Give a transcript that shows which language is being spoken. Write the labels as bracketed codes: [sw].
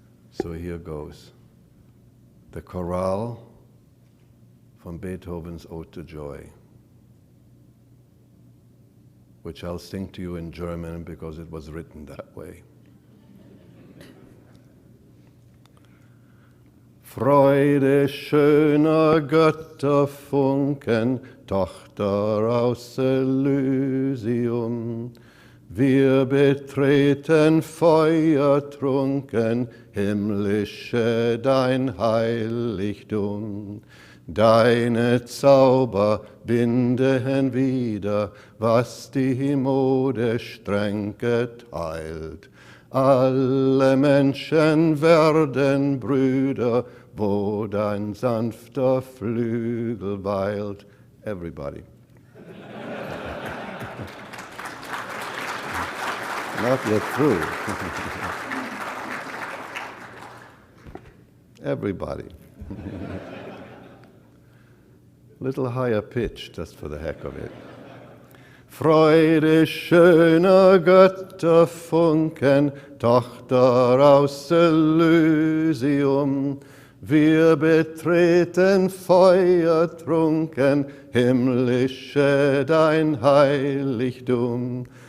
[en] So here goes. The chorale from Beethoven's Ode to Joy, which I'll sing to you in German because it was written that way. [de] Freude schöner Götterfunken, Tochter aus Elysium, wir betreten feuertrunken, himmlische dein Heiligtum. Deine Zauber binden wieder, was die Mode streng geteilt. Alle Menschen werden Brüder, wo dein sanfter Flügel weilt. [en] Everybody. Not yet through. Everybody. Little higher pitch, just for the heck of it. [de] Freude schöner Götterfunken, Tochter aus Elysium, wir betreten feuertrunken, himmlische dein Heiligtum.